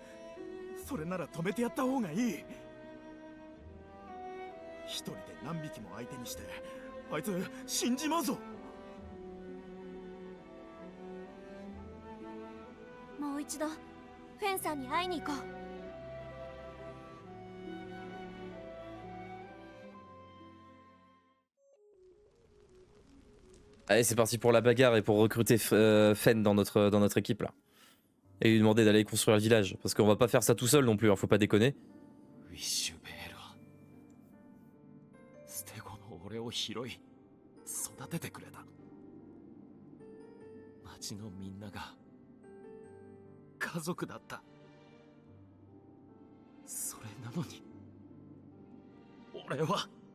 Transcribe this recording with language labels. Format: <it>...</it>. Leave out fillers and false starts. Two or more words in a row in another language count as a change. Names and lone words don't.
<ja>それなら止めてやった方がいい。一人で何匹も相手にしてあいつ死んじまうぞ。もう一度フェンさんに会いに行こう。</ja> <fr>Allez, c'est parti pour la bagarre et pour recruter Fen dans notre équipe là. Et lui demander d'aller construire le village. Parce qu'on va pas faire ça tout seul non plus, hein, faut pas déconner.</fr> <ja>ウィッシュベールはステゴの俺を拾い育ててくれた。町のみんなが家族だった。それなのに俺は。</ja>